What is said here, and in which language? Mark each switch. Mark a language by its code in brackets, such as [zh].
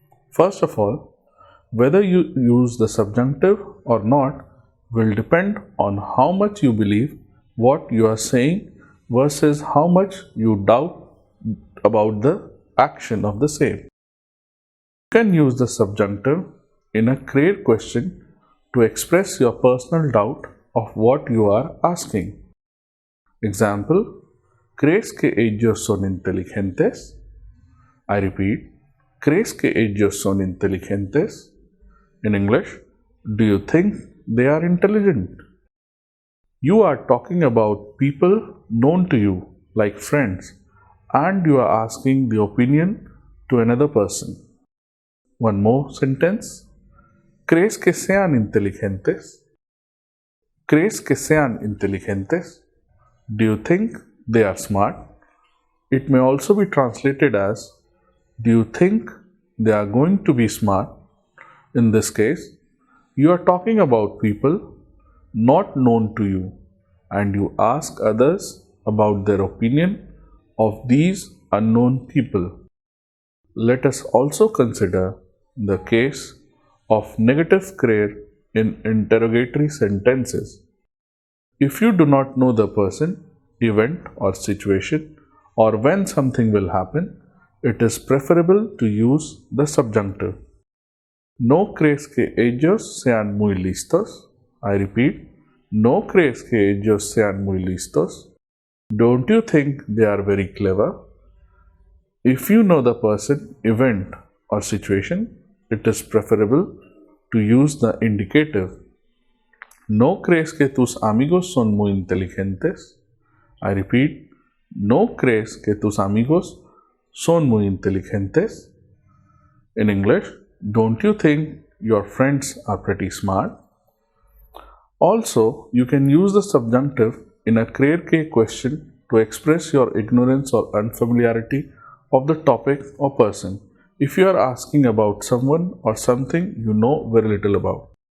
[en] First of all, whether you use the subjunctive or not will depend on how much you believe what you are saying versus how much you doubt about the action of the same. You can use the subjunctive in a create question to express your personal doubt of what you are asking. [es] Example, ¿crees que ellos son inteligentes? [en] I repeat, [es] ¿crees que ellos son inteligentes? [en] In English, do you think they are intelligent? You are talking about people known to you, like friends, and you are asking the opinion to another person. One more sentence. [es] ¿Crees que sean inteligentes? ¿Crees que sean inteligentes? [en] Do you think they are smart? It may also be translated as, do you think they are going to be smart? In this case, you are talking about people not known to you and you ask others about their opinion of these unknown people. Let us also consider the case of negative creer in interrogatory sentences. If you do not know the person, event, or situation, or when something will happen, it is preferable to use the subjunctive. [es] ¿No crees que ellos sean muy listos? [en] I repeat, [es] ¿no crees que ellos sean muy listos? [en] Don't you think they are very clever? If you know the person, event, or situation, it is preferable to use the indicative. [es] ¿No crees que tus amigos son muy inteligentes? [en] I repeat, [es] ¿no crees que tus amigos son muy inteligentes? [en] In English, don't you think your friends are pretty smart? Also, you can use the subjunctive in a creer que question to express your ignorance or unfamiliarity of the topic or person if you are asking about someone or something you know very little about.